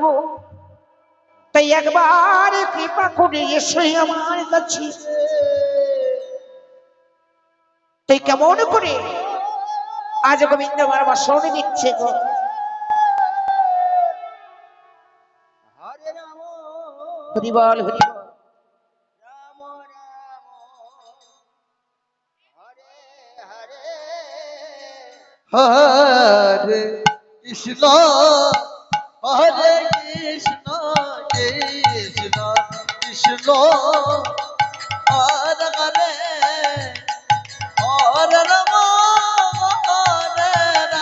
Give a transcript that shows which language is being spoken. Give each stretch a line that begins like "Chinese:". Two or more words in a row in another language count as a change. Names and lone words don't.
Bangla: তাই একবার কৃপা করে এসো আমার কাছে। তুই কেমন করে আজ গোবিন্দ আমার বসনে দিচ্ছে গো?
Sanskrit: Hare Rama,
Bangla: হরি বল, হরি বল।
Sanskrit: Rama Rama, Hare Hare. হরে কৃষ্ণ হরে কৃষ্ণ কৃষ্ণ কৃষ্ণ হরে হরে হরে রাম হরে